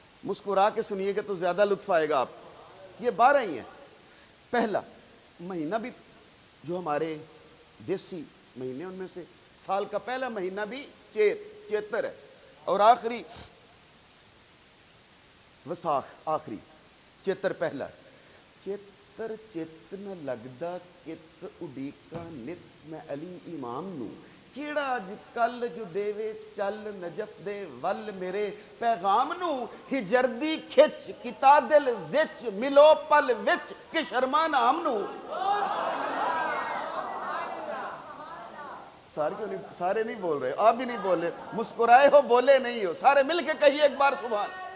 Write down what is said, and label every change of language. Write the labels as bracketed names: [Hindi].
[Urdu] مسکرا کے سنیے گا تو زیادہ لطف آئے گا آپ. یہ 12 ہی ہیں. پہلا مہینہ بھی جو ہمارے دیسی مہینے ان میں سے سال کا پہلا مہینہ بھی چیتر ہے، اور آخری وساخ، آخری چیتر پہلا. [Punjabi] چیتر چت نہ لگدا کت اڈیکا نت میں علی امام نو کیڑا اج کل جو دیوے چل نجف دے ول میرے پیغام نو ہجر دی کھچ کتا دل زچ ملو پل وچ کہ شرما نام نو. [Urdu] سارے نہیں بول رہے، آپ بھی نہیں بول رہے، مسکرائے ہو بولے نہیں ہو. سارے مل کے کہیے ایک بار سبحان.